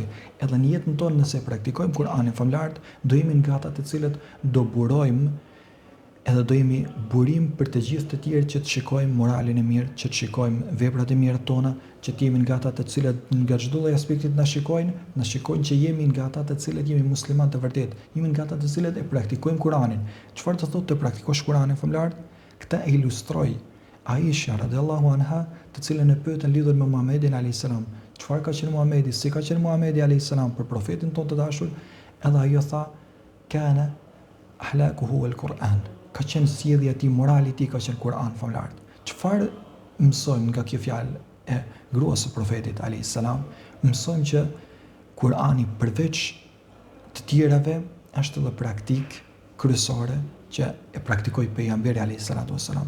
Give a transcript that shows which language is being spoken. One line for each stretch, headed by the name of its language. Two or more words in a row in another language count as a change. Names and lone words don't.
Albanian: Edhe në jetën tonë nëse praktikojmë Kur'anin famlar, do jemi nga ata të cilët do burojmë edhe do jemi burim për të gjithë të tjerë që të shikojmë moralin e mirë, që të shikojmë veprat e mira tona, që të jemi nga ata të cilët nga çdo lloj aspekti na shikojnë që jemi nga ata të cilët jemi muslimanë të vërtetë, jemi nga ata të cilët e praktikojmë Kur'anin. Çfarë të thotë të praktikosh Kur'anin famlar? Këtë e ilustroi Aisha
Arabic: رضي الله عنها,
Albanian: të cilën e pyetën lidhur me Muhamedit
Arabic: عليه السلام,
Albanian: çfarë ka qenë Muhamedi, si ka qenë Muhamedi
Arabic: عليه السلام
Albanian: për profetin tonë të dashur, edhe ajo tha,
Arabic: كان أخلاقه القرآن.
Albanian: Ka qenë sjellja e tij, morali i tij ka qenë Kur'an famlar. Çfarë mësojmë nga kjo fjalë e gruas së profetit
Arabic: عليه السلام?
Albanian: Mësojmë që Kur'ani përveç të tjerave është edhe praktik kryesore që e praktikoi pejgamberi
Arabic: عليه الصلاة والسلام.